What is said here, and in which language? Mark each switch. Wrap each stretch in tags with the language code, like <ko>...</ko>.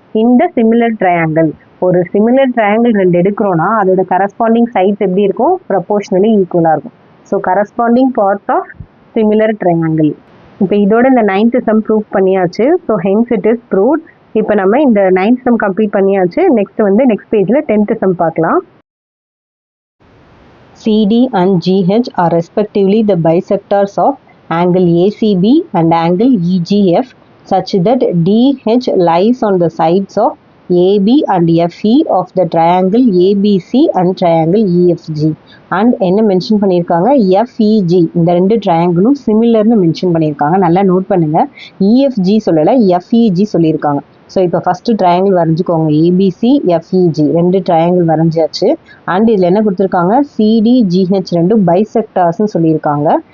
<ta>இந்த similar triangle. ஒரு similar triangle ரெண்டு எடுக்கிறோன்னா அதோட கரஸ்பாண்டிங் சைட்ஸ் எப்படி இருக்கும், ப்ரொபோர்ஷனலி ஈக்குவலாக இருக்கும். So corresponding parts of similar triangle. இப்போ இதோட இந்த 9th சம் ப்ரூவ் பண்ணியாச்சு.</ta> <en>So hence it is proved.</en> <ta>இப்போ நம்ம இந்த 9th சம் கம்ப்ளீட் பண்ணியாச்சு. நெக்ஸ்ட் பேஜில் 10th சம் பார்க்கலாம்.</ta> <en>CD and GH are respectively the bisectors of angle ACB and angle EGF such that DH lies on the sides of AB and FE of the triangle ABC and triangle EFG.</en> <ta>And என்ன mention பண்ணியிருக்காங்க, FEG இந்த ரெண்டு ட்ரையாங்கிளும் சிமிலர்னு mention பண்ணியிருக்காங்க. நல்லா note பண்ணுங்க, EFG சொல்லலை, FEG சொல்லியிருக்காங்க. So இப்போ ஃபஸ்ட்டு ட்ரையாங்கிள் வரைஞ்சிக்கோங்க, ஏபிசி எஃப்இஜி ரெண்டு ட்ரையாங்கிள் வரைஞ்சாச்சு. அண்ட் இதில் என்ன கொடுத்துருக்காங்க, சிடி ஜிஹெச் ரெண்டு பைசெக்டார்ஸ்னு சொல்லியிருக்காங்க.</ta>